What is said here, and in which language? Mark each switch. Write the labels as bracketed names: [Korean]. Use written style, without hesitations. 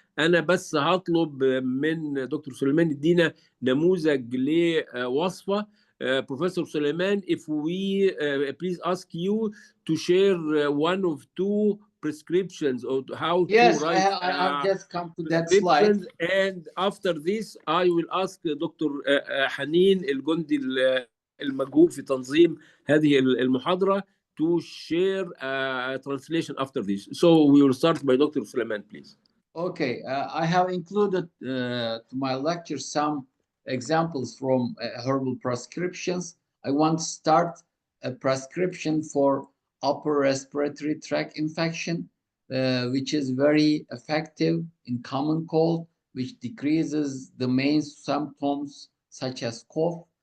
[Arabic] أنا بس هطلب من دكتور سليمان يدينا نموذج لوصفة. [English] Professor Süleyman, if we please ask you to share one of 2 prescriptions or how to write. I've just come to that slide. And after this, I will ask Dr. [Arabic] حنين الجندي المجهول في تنظيم هذه المحاضرة [English] to share a translation after this. So we will start by Dr. Süleyman, please. Okay, I have included to my lecture some examples from herbal prescriptions. I want to start a prescription for upper respiratory tract infection, which is very effective in common cold, which decreases the main symptoms such as cough.